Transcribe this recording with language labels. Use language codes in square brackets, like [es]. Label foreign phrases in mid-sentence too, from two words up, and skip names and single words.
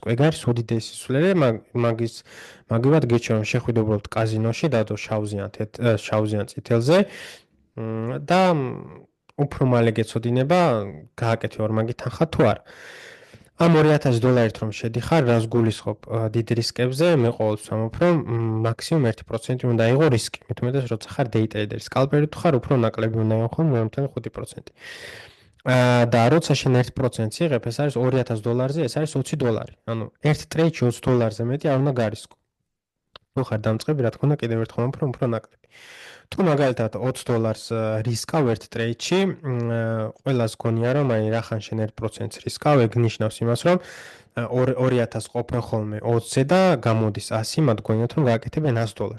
[ka] ეგ არის უდიდესი სულელე, მაგივად გიჩვენ რომ შეხვიდე უბრალოდ კაზინოში, დადო შავზიან წითელზე და უფრო მალე გეცოდინება, გააკეთე ორმაგი თანხა თუ არა. ამ $2000 რომ შედიხარ, რას გულისხმობ დიდ რისკებზე, მე ყოველთვის ამბობ, რომ მაქსიმუმ 1% უნდა იყო რისკი. მით უმეტეს როცა ხარ [en] day trader, [ka] scalper თუ ხარ, უფრო ნაკლები უნდა იყო $0.5%. და როცა შენ 1%-ს იღებ, ეს არის $2000-ზე, ეს არის $20. ანუ ერთ ტრეიდში $20-ზე მეტი არ უნდა გარისკო. თუ ხარ დამწყები, რა თქმა უნდა, კიდევ ერთხელ ვამბობ, რომ უფრო ნაკლები. თუ მაგალითად $20 რისკავ ერთ ტრეიდში, ყველას გონია რომ აი რახან შენ 1%-ს რისკავ, ეგ ნიშნავს იმას, რომ 2000 ყოფენ ხოლმე 20-ზე და გამოდის 100, მათ გონიათ რომ გააკეთებენ $100.